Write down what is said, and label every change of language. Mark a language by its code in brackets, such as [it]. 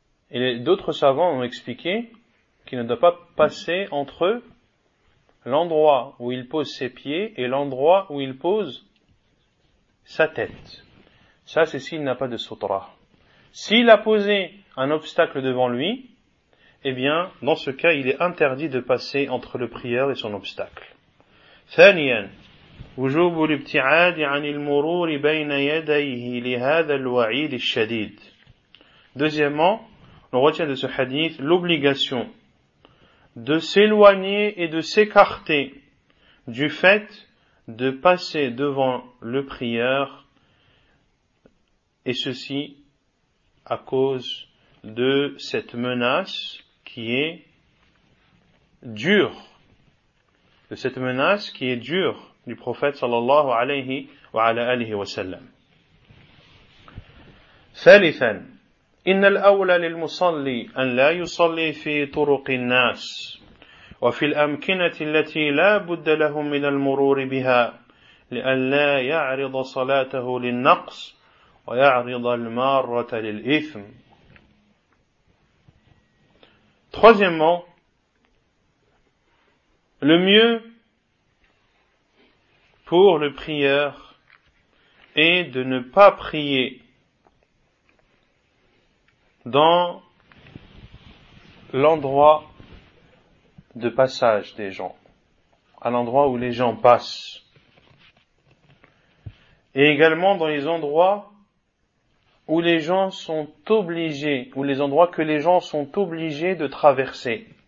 [fr] Et d'autres savants ont expliqué qu'il ne doit pas passer entre l'endroit où il pose ses pieds et l'endroit où il pose sa tête. Ça, c'est s'il n'a pas de sutra. S'il a posé un obstacle devant lui, eh bien, dans ce cas, il est interdit de passer entre le prieur et son obstacle. [ar] ثانيا وجوب الابتعاد عن المرور بين يديه لهذا الوعيد الشديد. [fr] Deuxièmement, on retient de ce hadith l'obligation de s'éloigner et de s'écarter du fait de passer devant le prieur, et ceci à cause de cette menace qui est dure, de cette menace qui est dure du prophète sallallahu alayhi wa ala alihi wa sallam. [ar] Thalithan, إن الأولى للمصلي أن لا يصلي في طرق الناس وفي الأمكنة التي لا بد لهم من المرور بها لئلا يعرض صلاته للنقص ويعرض المارة للإثم. [fr] Troisièmement, le mieux pour le prieur est de ne pas prier dans l'endroit de passage des gens, à l'endroit où les gens passent, et également dans les endroits où les gens sont obligés, ou les endroits que les gens sont obligés de traverser.